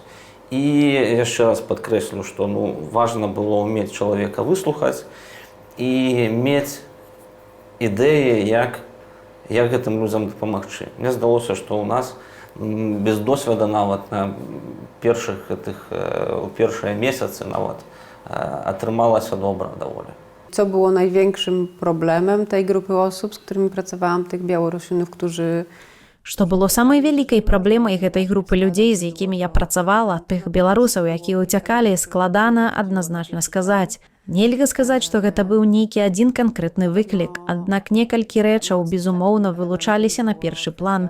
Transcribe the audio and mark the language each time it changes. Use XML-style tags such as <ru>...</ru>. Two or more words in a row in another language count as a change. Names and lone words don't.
<be>І яшчэ раз падкрэслю, што важна было ўмець чалавека выслухаць і мець ідэі, як гэтым людзям дапамагчы. Мне здалося, што ў нас без досведа нават у першыя месяцы нават атрымалася добра даволі.</be> <pl>Co było największym problemem tej grupy osób, z którymi pracowałam, tych Białorusinów, którzy...</pl> <be>Што было самай вялікай праблемай гэтай групы людзей, з якімі я працавала, тых беларусаў, якія ўцякалі, складана адназначна сказаць. Нельга сказаць, што гэта быў нейкі адзін канкрэтны выклік, аднак некалькі рэчаў, безумоўна, вылучаліся на першы план.</be>